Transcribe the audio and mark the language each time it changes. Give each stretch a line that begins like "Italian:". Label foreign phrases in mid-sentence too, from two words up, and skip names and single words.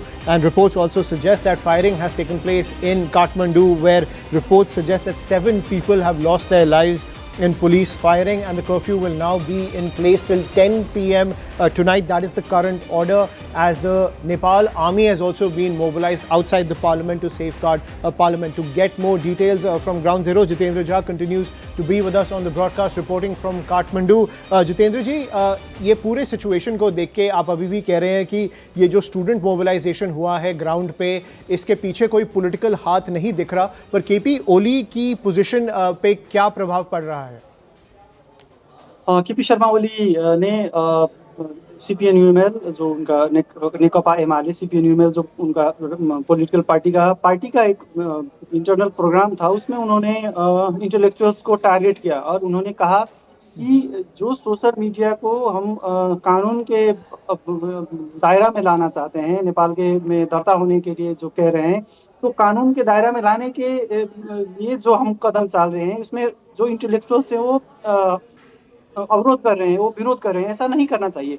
English: And reports also suggest that firing has taken place in Kathmandu, where reports suggest that 7 people have lost their lives in police firing, and the curfew will now be in place till 10 p.m. Tonight. That is the current order, as the Nepal army has also been mobilized outside the parliament to safeguard parliament. To get more details from Ground Zero, Jitendra Jha continues to be with us on the broadcast, reporting from Kathmandu.
Hindi: Jitendra ji, ये पूरे सिचुएशन को देख के आप अभी भी कह रहे हैं कि ये जो
English: student mobilization
Hindi: हुआ है ग्राउंड पे, इसके पीछे कोई पॉलिटिकल हाथ नहीं दिख रहा, पर केपी ओली की पोजीशन पे क्या प्रभाव पड़ रहा है? केपी शर्मा ओली ने सीपीएन-यूएमएल जो उनका नेकपा एमाले सीपीएन-यूएमएल जो उनका
English: political party
Hindi: का एक
English: internal program
Hindi: था, उसमें उन्होंने इंटेलेक्चुअल्स को टारगेट किया और उन्होंने कहा कि जो
English: social media
Hindi: को हम कानून के दायरा में लाना चाहते हैं, नेपाल के में दर्ता होने के लिए जो कह रहे हैं, तो कानून के दायरा में लाने के लिए जो हम कदम चाल रहे हैं, उसमें जो इंटेलेक्चुअल्स हैं वो अवरोध कर रहे हैं, वो विरोध कर रहे हैं, ऐसा नहीं करना चाहिए।